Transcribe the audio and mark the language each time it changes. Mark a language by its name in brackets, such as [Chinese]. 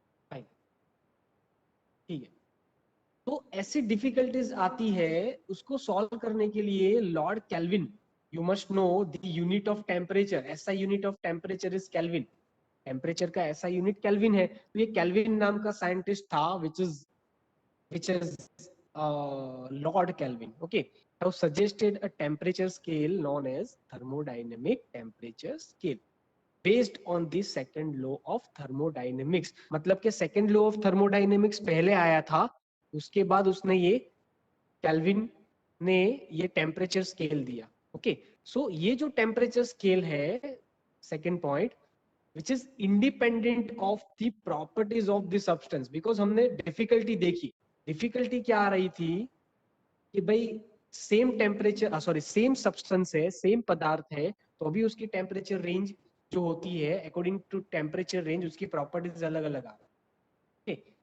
[Hindi] Fine, ठीक है। तो ऐसी डिफिकल्टीज आती है, उसको सॉल्व करने के लिए Lord kelvin, [English] you must know the unit of temperature, ऐसा unit of temperature is kelvin, [Hindi] temperature का ऐसा यूनिट केल्विन है। तो ये केल्विन नाम का साइंटिस्ट था [English] which is Lord Kelvin, okay, have suggested a temperature scale known as thermodynamic temperature scale based on the second law of thermodynamics। [Hindi] मतलब के second law of thermodynamics पहले आया था, उसके बाद उसने ये केल्विन ने ये टेम्परेचर स्केल दिया। ओके सो ये जो टेम्परेचर स्केल है, second point, [English] which is independent of the properties of the substance, [Hindi] because हमने डिफिकल्टी देखी, डिफिकल्टी क्या आ रही थी कि भाई same temperature sorry same substance है, सेम पदार्थ है, तो अभी उसकी टेम्परेचर रेंज जो होती है अकॉर्डिंग टू टेम्परेचर रेंज उसकी प्रॉपर्टीज अलग अलग आ रही है।